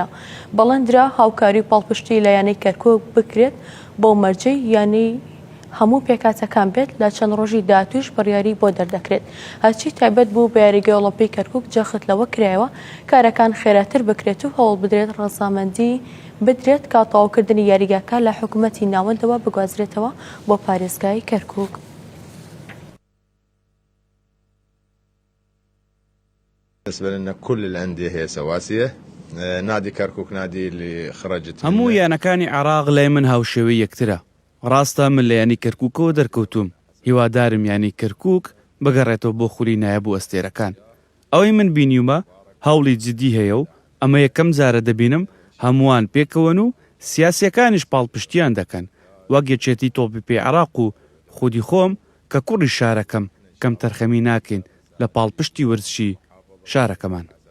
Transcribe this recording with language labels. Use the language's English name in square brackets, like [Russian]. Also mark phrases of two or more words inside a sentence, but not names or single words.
[Central Kurdish] بەڵێندرا هاوکاری و پاڵپشتی لە یانەی کەرکووک بکرێت بۆ مەرجەی یانی هەموو پێکاتەکان بێت لە چەند ڕۆژی داهاتووش بڕیاری بۆ دەردەکرێت. هەرچی تایبەت بوو بە یاریگای ئۆلۆمپی کەرکووک جەخت لەوە کرایەوە کارەکان خێراتر بکرێت و هەوڵ بدرێت ڕەزامەندی بدرێت کاتەواوکردنی یاریگاکە لە حکوومەتی ناوەندەوە بگوازرێتەوە بۆ پارێزگای کەرکووک. [Arabic] بالنسبة لنا كل الأندية هي سواسية. نادي كركوك نادي اللي خرجت [Central Kurdish] هەموو یانەکانی عێراق لای من هاوشێوەی یەکترە. ڕاستە من لە یانی کەرکووکەوە دەرکەوتوم. هیوادارم یانی کەرکووک بگەڕێتەوە بۆ خولی نایەبوو ئەستێرەکان. ئەوەی من بینیومە هەوڵی جدی هەیە و ئەمە یەکەم جارە دەبینم هەمووان پێکەوەن و سیاسیەکانیش پاڵپشتیان دەکەن وەک یەکێتی تۆپی عێراق و خودی خۆم کە کوڕی شارەکەم کەم تەرخەمی ناکەین لە پاڵپشتی وەرزشی شارەکەمان.